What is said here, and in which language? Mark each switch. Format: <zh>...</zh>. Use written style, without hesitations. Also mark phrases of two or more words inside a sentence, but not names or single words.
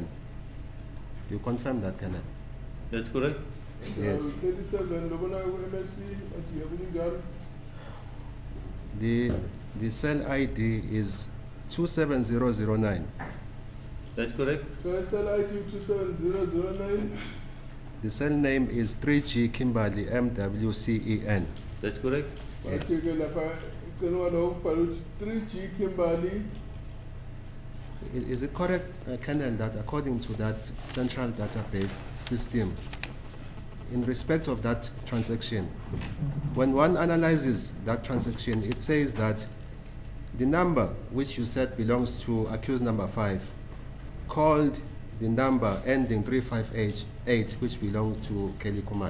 <en>You confirm that, Colonel? That's correct. Yes.</en> <zu>37 lobona ku MLC ati yakunjalo.</zu> <en>The cell ID is 27009. That's correct. So SL ID 27009. The cell name is 3G Kimberley MWCEN. That's correct. Yes.</en> <zu>But ke lapha igcina lo kubhala 3G Kimberley.</zu> <en>Is it correct, Colonel, that according to that central database system, in respect of that transaction, when one analyzes that transaction, it says that the number which you said belongs to accused number 5 called the number ending 358, which belonged to Kelly Kumar.</en>